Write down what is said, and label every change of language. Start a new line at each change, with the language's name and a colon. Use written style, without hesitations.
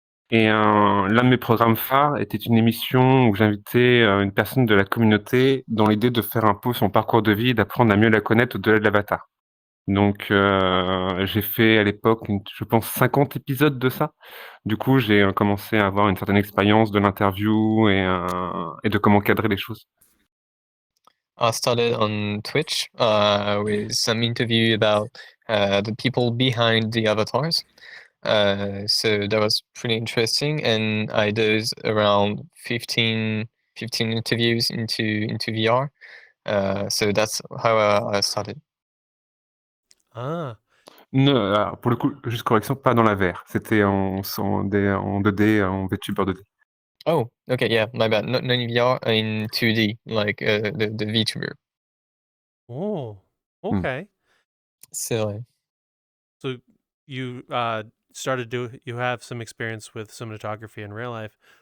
French: Et l'un de mes programmes phares était une émission où j'invitais une personne de la communauté dans l'idée de faire un peu son parcours de vie et d'apprendre à mieux la connaître au-delà de l'avatar. Donc j'ai fait à l'époque, je pense 50 épisodes de ça. Du coup, j'ai commencé à avoir une certaine expérience de l'interview et de comment cadrer les choses.
English: I started on Twitch with some interview about the people behind the avatars. So that was pretty interesting, and I did around 15 interviews into VR. So that's how I started. Ah,
French: Alors, pour le coup, juste correction, pas dans la VR. C'était en 2D, en VTuber 2D.
English: Oh, okay, yeah, my bad. Not in VR, in 2D, like the VTuber. oh, okay.
French: C'est vrai.
English: So you you have some experience with cinematography in real life.